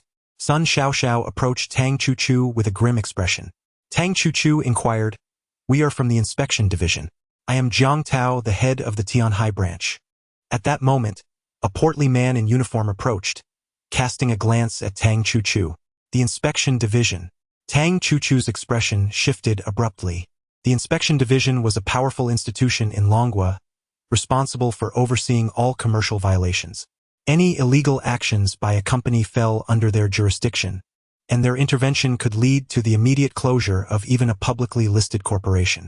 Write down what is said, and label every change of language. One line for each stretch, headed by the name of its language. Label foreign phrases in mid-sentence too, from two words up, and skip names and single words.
English: Sun Xiaoxiao approached Tang Chu-Chu with a grim expression. Tang Chu-Chu inquired, "We are from the inspection division. I am Jiang Tao, the head of the Tianhai branch." At that moment, a portly man in uniform approached, casting a glance at Tang Chu-Chu. "The inspection division." Tang Chu-Chu's expression shifted abruptly. The inspection division was a powerful institution in Longhua, responsible for overseeing all commercial violations. Any illegal actions by a company fell under their jurisdiction, and their intervention could lead to the immediate closure of even a publicly listed corporation.